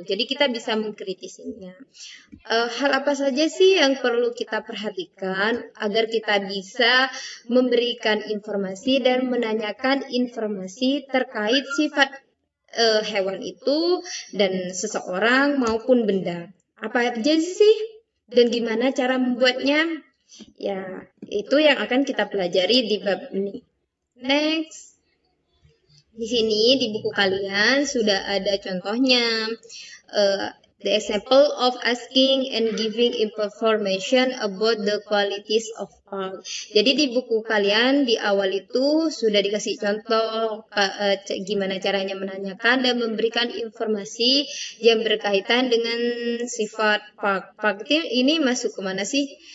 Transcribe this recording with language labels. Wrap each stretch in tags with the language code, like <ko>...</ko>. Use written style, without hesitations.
<id>Jadi kita bisa mengkritisinya. Hal apa saja sih yang perlu kita perhatikan agar kita bisa memberikan informasi dan menanyakan informasi terkait sifat hewan itu dan seseorang maupun benda. Apa aja sih dan gimana cara membuatnya? Ya, itu yang akan kita pelajari di bab ini. Next. Di sini di buku kalian sudah ada contohnya.</id> <en>The example of asking and giving information about the qualities of art.</en> <id>Jadi di buku kalian di awal itu sudah dikasih contoh gimana caranya menanyakan dan memberikan informasi yang berkaitan dengan sifat park. Park ini masuk ke mana sih?</id>